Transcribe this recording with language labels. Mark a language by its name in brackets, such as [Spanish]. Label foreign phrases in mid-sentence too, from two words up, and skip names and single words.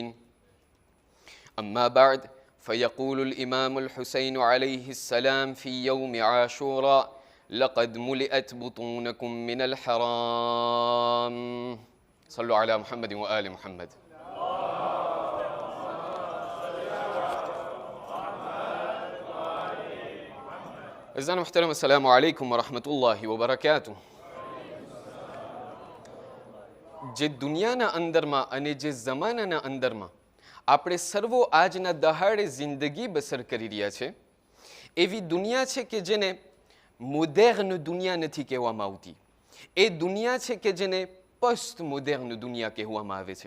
[Arabic] أما بعد، فيقول الإمام الحسين عليه السلام في يوم عاشوراء: لقد ملئت بطونكم من الحرام. صلوا على محمد وآل محمد. أعزائنا المحترم، السلام عليكم ورحمة الله وبركاته. [Gujarati] જે દુનિયાના અંદરમાં અને જે જમાનાના અંદરમાં આપણે સર્વો આજના દહાડે જિંદગી બસર કરી રહ્યા છે, એવી દુનિયા છે કે જેને મોડર્ન દુનિયા નથી કહેવામાં આવતી. એ દુનિયા છે કે જેને [English] post modern [Gujarati] દુનિયા કહેવામાં આવે છે.